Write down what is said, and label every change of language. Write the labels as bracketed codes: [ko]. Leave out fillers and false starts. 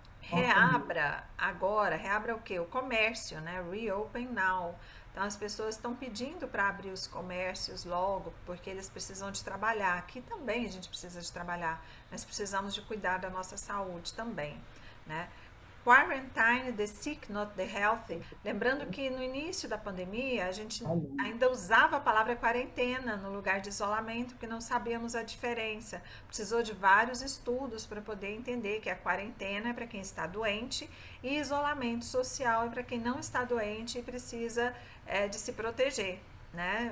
[pt] reabra agora, reabra o quê? O comércio, né? [en] Reopen now. [pt] Então as pessoas estão pedindo para abrir os comércios logo, porque eles precisam de trabalhar. Aqui também a gente precisa de trabalhar, mas precisamos de cuidar da nossa saúde também, né? [en] Quarantine the sick, not the healthy. [pt] Lembrando que no início da pandemia a gente ainda usava a palavra quarentena no lugar de isolamento, porque não sabíamos a diferença. Precisou de vários estudos para poder entender que a quarentena é para quem está doente e isolamento social é para quem não está doente e precisa de se proteger. Né?